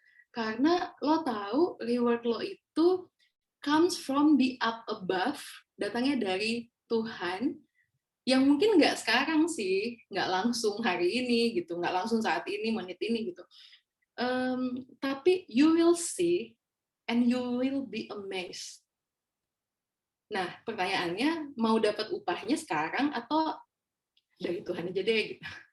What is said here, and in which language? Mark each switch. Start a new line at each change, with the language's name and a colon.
Indonesian: Karena lo tahu
English: reward lo itu comes from the up above,
Indonesian: datangnya dari Tuhan, yang mungkin nggak sekarang sih, nggak langsung hari ini gitu, nggak langsung saat ini, menit ini gitu. Tapi
English: you will see and you will be amazed.
Indonesian: Nah, pertanyaannya, mau dapat upahnya sekarang atau dari Tuhan aja deh gitu.